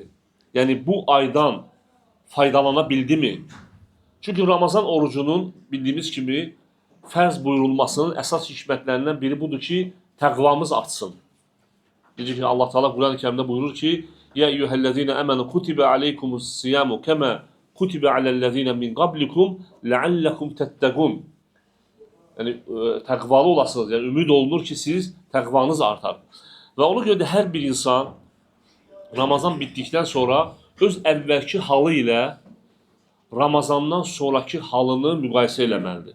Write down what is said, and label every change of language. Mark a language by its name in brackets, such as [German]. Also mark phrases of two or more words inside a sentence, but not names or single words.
[Azerbaijani] Yəni bu aydan faydalana bildimi? Çünki Ramazan orucunun bildiyimiz kimi fərz buyurulmasının əsas hikmətlərindən biri budur ki, təqvamız artsın. Necə ki Allah Teala Quran-ı Kərimdə buyurur ki: [Arabic] "يا أيها الذين آمنوا كتب عليكم الصيام كما كتب على الذين من قبلكم لعلكم تتقون." [Azerbaijani] Yəni təqvalı olasınız. Yəni ümid olunur ki, siz təqvanız artar. Və ona görə də hər bir insan Ramazan bitdikdən sonra öz əvvəlki halı ilə Ramazandan sonraki halını müqayisə eləməlidir.